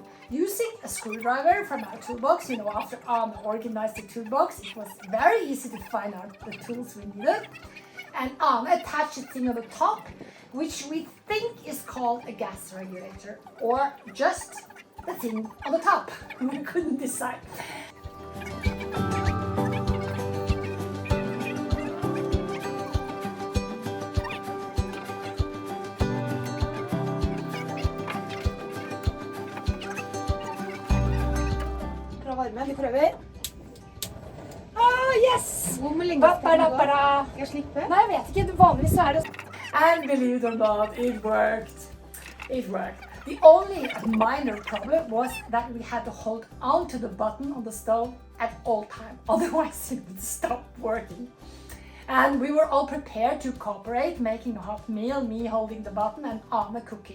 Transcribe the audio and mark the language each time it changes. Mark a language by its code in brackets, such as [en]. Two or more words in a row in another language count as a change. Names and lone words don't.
[en] Using a screwdriver from our toolbox, you know, after Anne organized the toolbox, it was very easy to find out the tools we needed. And Anne attached a thing on the top, which we think is called a gas regulator, or just the thing on the top. We couldn't decide. [no] Vi prøver. [en] Yes! [no] Hvor lenge skal jeg slippe? Nei, jeg vet ikke. Vanligvis så det. [en] And believe it or not, it worked. It worked. The only minor problem was that we had to hold on to the button on the stove at all times. Otherwise it would stop working. And we were all prepared to cooperate, making a hot meal, me holding the button and Anna cooking.